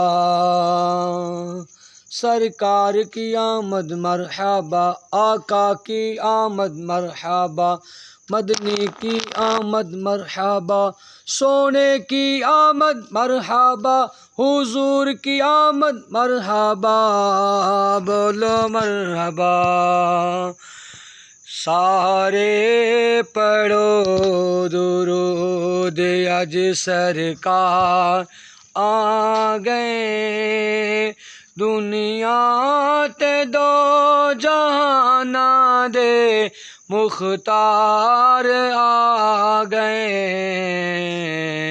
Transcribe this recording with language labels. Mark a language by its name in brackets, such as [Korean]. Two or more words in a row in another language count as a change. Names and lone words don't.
[Urdu] سرکار کی آمد مرحبا، آقا کی آمد مرحبا، مدنی کی آمد مرحبا، سونے کی آمد مرحبا، حضور کی آمد مرحبا، بولو مرحبا. [Punjabi] سارے پڑھو درود اج سرکار آ گئے دنیا تے دو جہاناں دے مختار آ گئے